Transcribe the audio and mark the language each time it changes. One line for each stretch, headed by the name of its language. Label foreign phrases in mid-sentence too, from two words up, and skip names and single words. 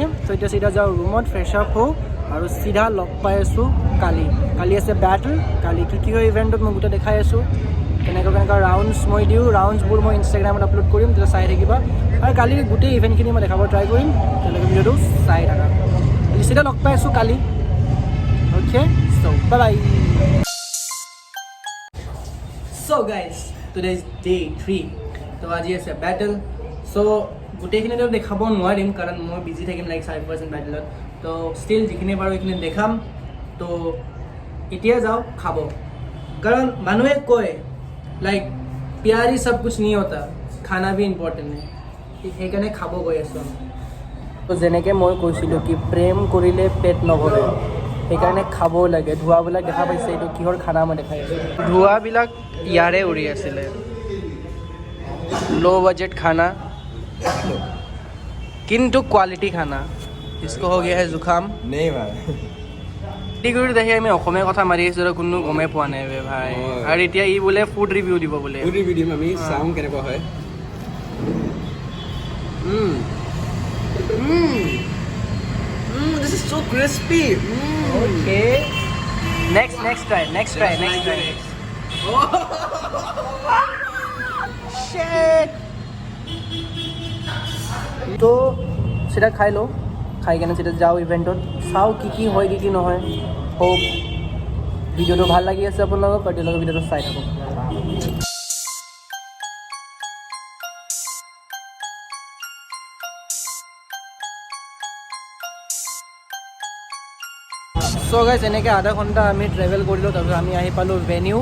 Assamese: তো এতিয়া চিধা যাওঁ ৰুমত, ফ্ৰেছ আপ হওঁ, আৰু চিধা লগ পাই আছোঁ কালি। কালি আছে বেটল। কালি কি হয় ইভেণ্টত মই গোটেই দেখাই আছোঁ, কেনেকুৱা ৰাউণ্ডছ মই দিওঁ। ৰাউণ্ডছবোৰ মই ইনষ্টাগ্ৰামত আপলোড কৰিম, তেতিয়া চাই থাকিবা। আৰু কালি গোটেই ইভেণ্টখিনি মই দেখাব ট্ৰাই কৰিম, তেওঁলোকে ভিডিঅ'টো চাই থাকা। চিধা লগ পাই আছোঁ কালি।
English: Okay, so bye-bye. So guys, today is day 3.
Assamese: তো আজি আছে বেটল। চ' গোটেইখিনিতো দেখাব নোৱাৰিম, কাৰণ মই বিজি থাকিম লাইক 5% বেটলত। তো ষ্টিল যিখিনি পাৰোঁ এইখিনি দেখাম। তো এতিয়া যাওঁ খাব, কাৰণ মানুহে কয় লাইক
Hindi: प्यार ही सब कुछ नहीं होता, खाना भी इम्पोर्टेंट है।
Assamese: সেইকাৰণে খাব গৈ আছোঁ। তো যেনেকৈ মই কৈছিলোঁ কি প্ৰেম কৰিলে পেট নভৰে, সেইকাৰণে খাবও লাগে। ধোঁৱাবিলাক দেখা পাইছে, এইটো কিহৰ খানা মই দেখাই আছোঁ। ধোঁৱাবিলাক ইয়াৰে উৰি আছিলে।
English: low budget
Assamese: খানা কিন্তু কোৱালিটি খানা।
Hindi: इसको हो गया है जुखाम। नहीं भाई,
Assamese: শিলিগুৰিত দেখি আমি অসমীয়া কথা মাৰি আছোঁ আৰু কোনো গমেই পোৱা নাই বে ভাই। আৰু এতিয়া ই বোলে ফুড ৰিভিউ দিব বোলে। ফুড ৰিভিউ দিম আমি, চাওঁ কেনেকুৱা হয়।
English: This is so crispy. Okay. Next try. Shit.
Assamese: তো সেটা খাই লো, খাই কেনে সেটা যাও ইভেণ্টত, চাওঁ কি হয় কি নহয়। হোপ ভিডিঅ'টো ভাল লাগি আছে আপোনালোকক, আৰু তেওঁলোকে ভিডিঅ'টো চাই থাকক।
English: so guys
Assamese: এনেকৈ আধা ঘণ্টা আমি ট্ৰেভেল কৰিলোঁ, তাৰপিছত আমি আহি পালোঁ ভেনিউ।